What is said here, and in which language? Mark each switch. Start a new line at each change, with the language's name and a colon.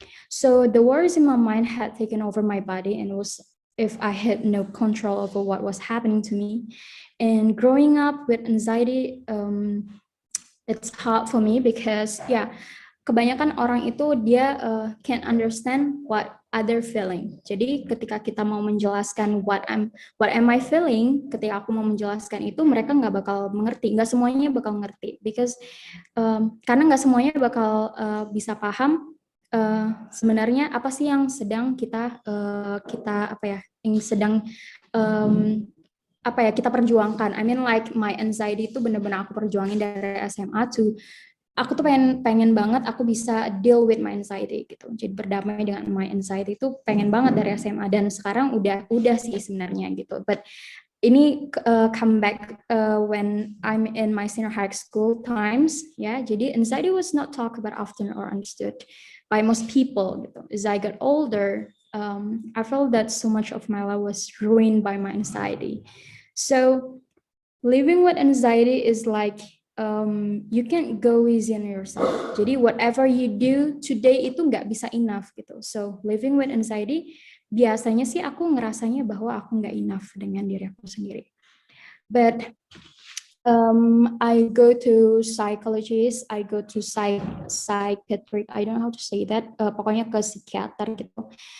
English: So the worries in my mind had taken over my body, and it was if I had no control over what was happening to me. And growing up with anxiety, it's hard for me because
Indonesian: kebanyakan orang itu dia
English: can't understand what other feeling.
Indonesian: Jadi ketika kita mau menjelaskan
English: what am I feeling,
Indonesian: ketika aku mau menjelaskan itu, mereka nggak bakal mengerti, nggak semuanya bakal ngerti, because karena nggak semuanya bakal bisa paham sebenarnya apa sih yang sedang kita kita perjuangkan.
English: I mean like my anxiety
Indonesian: itu benar-benar aku perjuangin dari SMA to aku tuh pengen banget aku bisa
English: deal with my anxiety
Indonesian: gitu. Jadi berdamai dengan
English: my anxiety
Indonesian: itu pengen banget dari SMA, dan sekarang udah sih sebenarnya gitu.
English: But ini come back when I'm in my senior high school times, ya. Jadi anxiety was not talked about often or understood by most people gitu. As I got older, I felt that so much of my life was ruined by my anxiety. So living with anxiety is like you can't go easy on yourself.
Indonesian: Jadi
English: whatever you do today
Indonesian: itu nggak bisa enough gitu.
English: So living with anxiety,
Indonesian: biasanya sih aku ngerasanya bahwa aku nggak enough dengan diri aku sendiri. But
English: I go to psychologist, I go to psychiatric, I don't know how to say that,
Indonesian: pokoknya ke psikiater gitu.